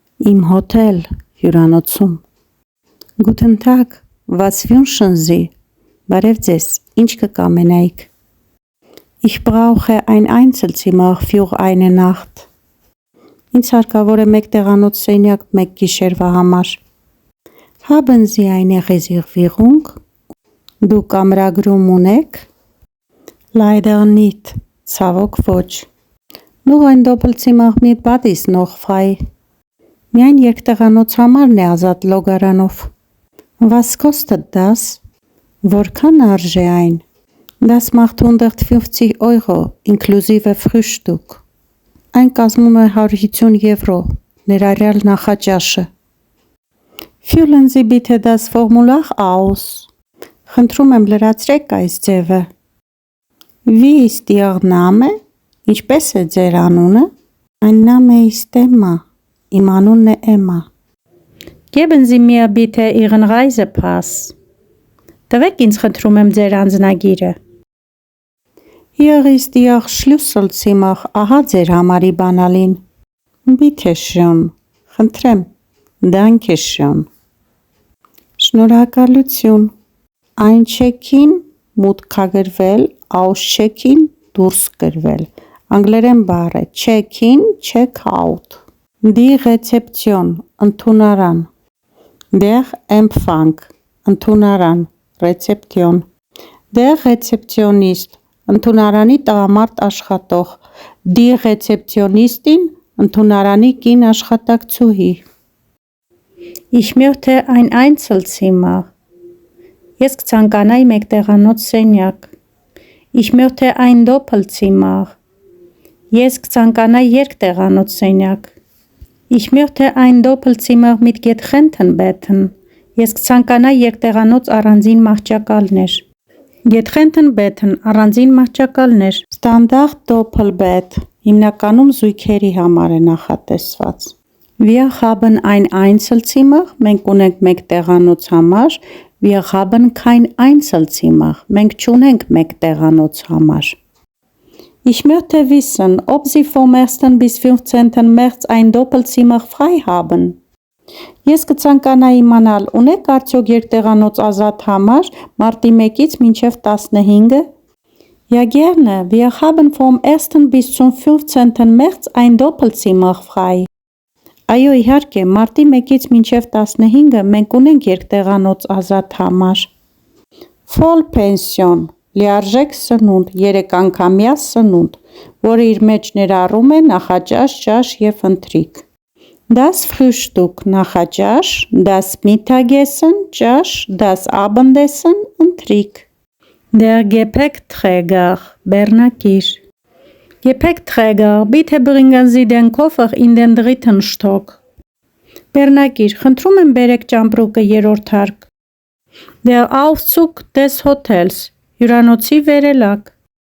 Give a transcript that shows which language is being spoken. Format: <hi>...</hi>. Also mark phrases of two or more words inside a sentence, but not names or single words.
<de>Im Hotel, հյուրանոցում։ Guten Tag, was wünschen Sie?</de> <hy>Բարև ձեզ, ինչ կկամենայիք։</hy> <de>Ich brauche ein Einzelzimmer für eine Nacht։</de> <hy>Ինձ հարկավոր է մեկ տեղանոց սենյակ մեկ գիշերվա համար։</hy> <de>Haben Sie eine Reservierung?</de> <hy>Դուք կամրագրում ունեք։</hy> <de>Leider nicht,</de> <hy>ցավոք ոչ։</hy> <de>Nur ein Doppelzimmer mit Bad ist noch frei։</de> <hy>Միայն երկտեղանոց համարն է ազատ լոգարանով։</hy> <de>Was kostet das?</de> <hy>Որքան արժե այն։</hy> <de>Das macht 150 Euro, inklusive Frühstück։</de> <hy>Այն կազմում է 150 եվրո, ներառյալ նախաճաշը։</hy> <de>Füllen Sie bitte das Formular aus։</de> <hy>Խնդրում եմ լրացրեք այս ձևը։</hy> <de>Wie ist Ihr Name?</de> <hy>Ինչպես է ձեր անունը։</hy> <de>Mein Name ist Emma։</de> <hy>Իմ անունն է Էմա։</hy> <de>Geben Sie mir bitte Ihren Reisepass։</de> <hy>Տվեք ինձ խնդրում եմ ձեր անձնագիրը։</hy> <de>Hier ist Ihr Schlüsselzimmer,</de> <hy>ահա ձեր համարի բանալին։</hy> <de>Bitte schön,</de> <hy>խնդրեմ։</hy> <de>Danke schön։</de> <hy>Շնորհակալություն։</hy> <de>Ein check-in</de> <hy>մուտքագրվել, aus-check-in դուրս գրվել։ Անգլերեն բառ է</hy> <en>check-in, check-out։</en> <de>Die Rezeption,</de> <hy>ընդունարան։</hy> <de>Der Empfang,</de> <hy>ընդունարան, Rezeption։</hy> <de>Der Rezeptionist,</de> <hy>ընդունարանի տղամարդ աշխատող։ Die Rezeptionistin, ընդունարանի կին աշխատակցուհի։</hy> <de>Ich möchte ein Einzelzimmer։</de> <hy>Ես կցանկանայի մեկ տեղանոց սենյակ։</hy> <de>Ich möchte ein Doppelzimmer։</de> <hy>Ես կցանկանայի երկտեղանոց</hy> <de>սենյակ։ Ich möchte ein Doppelzimmer mit getrennten Betten։</de> <hy>Ես կցանկանայի երկտեղանոց առանձին մահճակալներ։</hy> <de>Getrennten Betten</de> <hy>առանձին մահճակալներ։</hy> <de>Standard Doppelbett</de> <hy>հիմնականում զույգերի համար է նախատեսված։</hy> <de>Wir haben ein Einzelzimmer,</de> <hy>մենք ունենք մեկ տեղանոց համար։</hy> <de>Wir haben kein Einzelzimmer,</de> <hy>մենք չունենք մեկ տեղանոց համար։</hy> <de>Ich möchte wissen, ob Sie vom 1. bis 15. März ein Doppelzimmer frei haben։</de> <hy>Ես կցանկանայի իմանալ, ունեք արդյոք երկտեղանոց ազատ համար մարտի 1-ից մինչև 15-ը։</hy> <de>Ja gerne, wir haben vom 1. bis zum 15. März ein Doppelzimmer frei։</de> <hy>Այո, իհարկե, մարտի 1-ից մինչև 15-ը մենք ունենք երկտեղանոց ազատ համար։ Vollpension լիարժեք սնունդ, 3 անգամյա սնունդ, որը իր մեջ ներառում է նախաճաշ, ճաշ և ընթրիք։</hy> <de>Das Frühstück</de> <hy>նախաճաշ,</hy> <de>das Mittagessen</de> <hy>ճաշ,</hy> <de>das Abendessen</de> <hy>ընթրիք։</hy> <de>Der Gepäckträger</de> <hy>բեռնակիր։</hy> <de>Gepäckträger, bitte bringen Sie den Koffer in den 3.</de> <hy>Stock։ Բեռնակիր, խնդրում եմ բերեք ճամպրուկը 3-րդ հարկ։</hy> <de>Der Aufzug des Hotels</de> <hy>հյուրանոցի վերելակ։</hy>